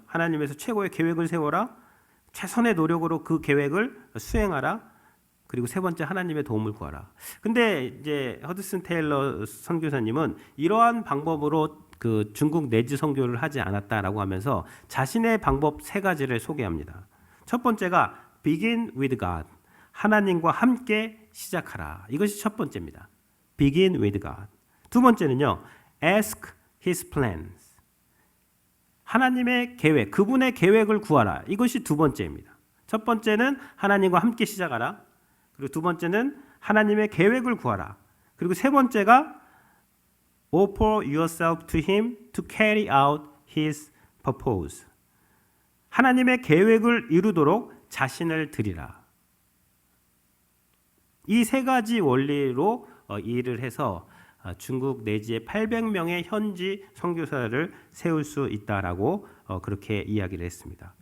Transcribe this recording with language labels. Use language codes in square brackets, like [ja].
[ko] 하나님에서 최고의 계획을 세워라. 최선의 노력으로 그 계획을 수행하라. 그리고 세 번째, 하나님의 도움을 구하라. 근데 이제 허드슨 테일러 선교사님은 이러한 방법으로 그 중국 내지 선교를 하지 않았다라고 하면서 자신의 방법 세 가지를 소개합니다. 첫 번째가 [en] begin with God. [ko] 하나님과 함께 시작하라. 이것이 첫 번째입니다. [en] begin with God. [ko] 두 번째는요, [en] ask his plans. [ko] 하나님의 계획, 그분의 계획을 구하라. 이것이 두 번째입니다. 첫 번째는 하나님과 함께 시작하라. 그리고 두 번째는 하나님의 계획을 구하라. 그리고 세 번째가 [en] offer yourself to him to carry out his purpose. [ko] 하나님의 계획을 이루도록 자신을 드리라. 이 세 가지 원리로 일을 해서 중국 내지에 800명의 현지 선교사를 세울 수 있다라고 그렇게 이야기를 했습니다.